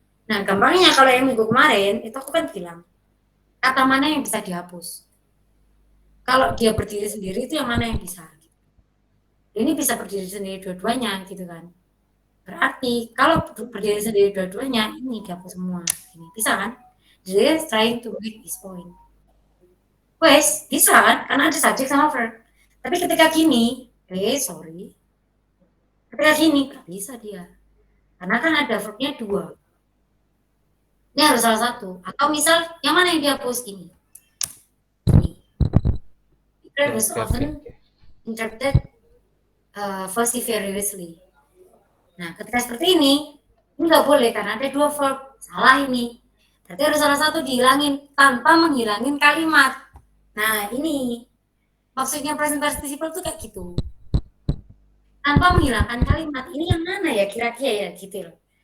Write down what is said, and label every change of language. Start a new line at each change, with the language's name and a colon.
Indonesian: Nah, gampangnya kalau yang minggu kemarin itu aku kan bilang kata mana yang bisa dihapus. Kalau dia berdiri sendiri itu yang mana yang bisa? Ini bisa berdiri sendiri dua-duanya gitu kan. Berarti kalau berdiri sendiri dua-duanya ini dihapus semua. Ini bisa kan?
English: Dia trying to make this point.
Indonesian: Wes, bisa kan? Karena ada subjek sama verb. Tapi ketika gini, sorry. Ketika gini, gak bisa dia. Karena kan ada verbnya dua. Ini harus salah satu. Atau misal, yang mana yang dihapus ini? Ini.
English: It was often interpreted vociferously.
Indonesian: Nah, ketika seperti ini nggak boleh karena ada dua verb. Salah ini. Berarti harus salah satu dihilangin tanpa menghilangin kalimat. Nah, ini maksudnya present participle tuh kayak gitu. Tanpa menghilangkan kalimat. Ini yang mana ya kira-kira ya gitu loh.